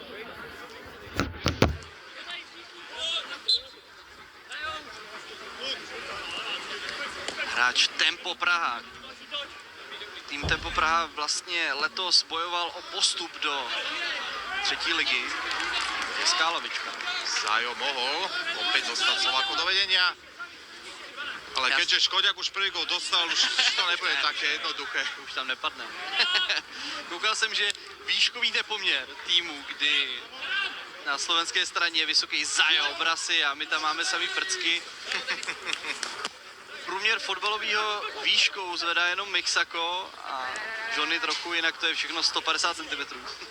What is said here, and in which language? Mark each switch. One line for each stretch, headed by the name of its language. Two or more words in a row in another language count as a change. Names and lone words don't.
Czech: Hráč Tempo Praha. Tým Tempo Praha vlastně letos bojoval o postup do 3. ligy. Je Skálovička.
Slovak: Zajo mohol opäť dostať Slovákov do vedenia. Ale keďže Škoďák už prvý gól dostal, už to nebude také jednoduché. Už tam nepadne.
Czech: Koukal jsem, že výškový nepoměr týmu, kdy na slovenské straně je vysoký Zajo, Brasy a my tam máme samý prcky. Průměr fotbalového výškou zvedá jenom Mixako a Johnny trochu, jinak to je všechno 150 cm.